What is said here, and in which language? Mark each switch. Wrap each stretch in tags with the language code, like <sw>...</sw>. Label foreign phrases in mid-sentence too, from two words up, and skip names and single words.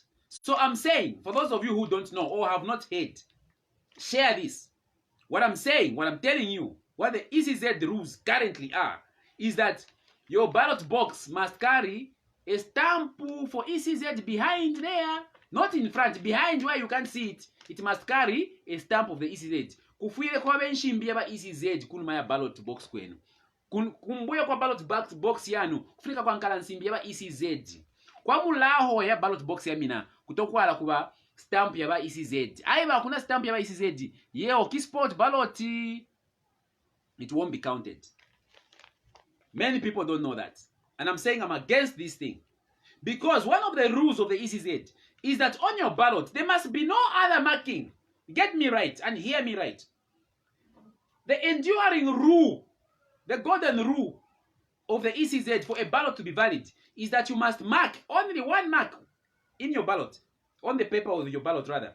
<en>So I'm saying, for those of you who don't know or have not heard, share this. What I'm saying, what I'm telling you, what the ECZ rules currently are, is that your ballot box must carry a stamp for ECZ behind there, not in front, behind where you can't see it. It must carry a stamp of the ECZ.</en> <bem>Kufuire kwa benshimbi yaba ECZ kuluma ya</bem> <en>ballot box</en> <bem>kwenu.</bem> <ny>Kumbuyo kwa</ny> <en>ballot box</en> <ny>yanu, kufika kwa nkala nsimbi yaba ECZ.</ny> <loz>Kwa mulaho ya</loz> <en>ballot box</en> <loz>ya mina, kutokuala kuba stamp yaba ECZ. Aiba kuna stamp yaba ECZ.</loz> <en>Yeo kisport ballot, it won't be counted. Many people don't know that. And I'm saying I'm against this thing. Because one of the rules of the ECZ is that on your ballot, there must be no other marking. Get me right and hear me right. The enduring rule, the golden rule of the ECZ for a ballot to be valid is that you must mark only one mark in your ballot, on the paper of your ballot rather.</en>